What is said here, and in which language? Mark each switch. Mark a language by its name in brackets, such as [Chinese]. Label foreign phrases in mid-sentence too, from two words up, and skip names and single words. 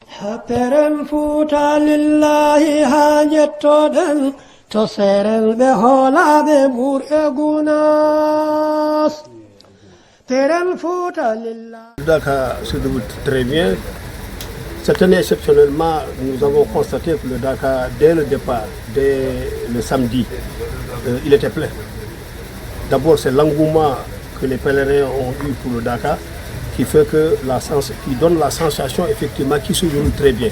[Fula] Peren Fuuta lillahi hajettoɗen to seren ɓe hoolaɓe ɓurɓe gunas. Peren Fuuta lillahi. [French] Dakar se déroule très bien. Cette année, exceptionnellement, nous avons constaté que le Dakar, dès le départ, dès le samedi, il était plein. D'abord, c'est l'engouement que les pèlerins ont eu pour le Dakar qui fait que qui donne la sensation effectivement qu'il se déroule très bien.